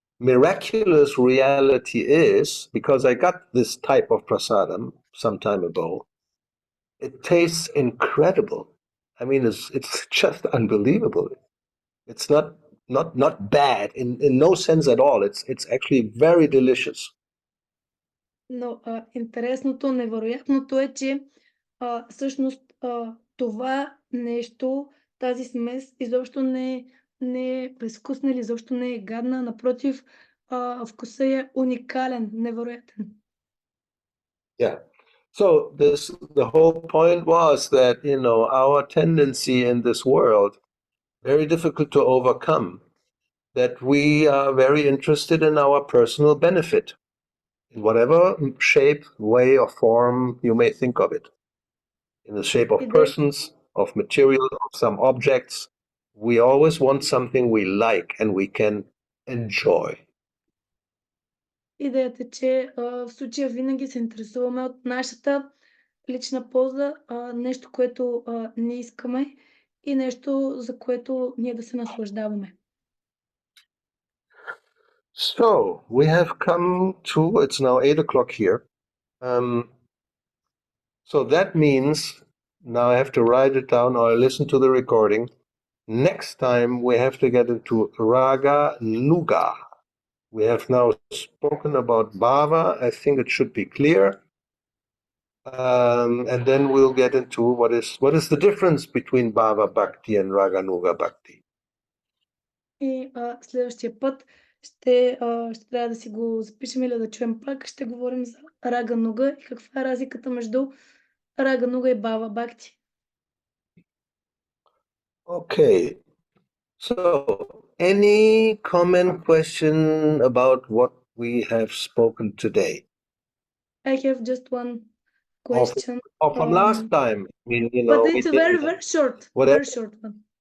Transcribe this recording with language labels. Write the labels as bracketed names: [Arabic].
[English] miraculous reality is, because I got this type of prasadam some time ago, it tastes incredible. I mean, it's just unbelievable. It's not bad in no sense at all. It's actually very delicious. [Bulgarian] Но интересното, невероятното е, че всъщност това нещо, тази смес изобщо не е безвкусна или изобщо не е гадна. Напротив, вкусът е уникален, невероятен. [English] Yeah. So the whole point was that, our tendency in this world, very difficult to overcome, that we are very interested in our personal benefit, in whatever shape, way, or form you may think of it. In the shape of persons, of material, of some objects. We always want something we like and we can enjoy. [Bulgarian] Идеята е, че в случая винаги се интересуваме от нашата лична полза, нещо, което ние искаме и нещо, за което ние да се наслаждаваме. [English] So, we have come to, it's now 8 o'clock here. So that means, now I have to write it down or listen to the recording. Next time we have to get into Ragānuga. We have now spoken about Bhāva. I think it should be clear. And then we'll get into what is the difference between Bhāva-bhakti and Ragānuga bhakti. [Bulgarian] И следващия път ще трябва да си го запишем или да чуем пак. Ще говорим за Ragānuga и каква е разликата между Ragānuga и Bhāva-bhakti. [English] Okay. So, any comment, question about what we have spoken today? I have just one question. Or from last time. I mean, But it's very, very short. Whatever. Very short one.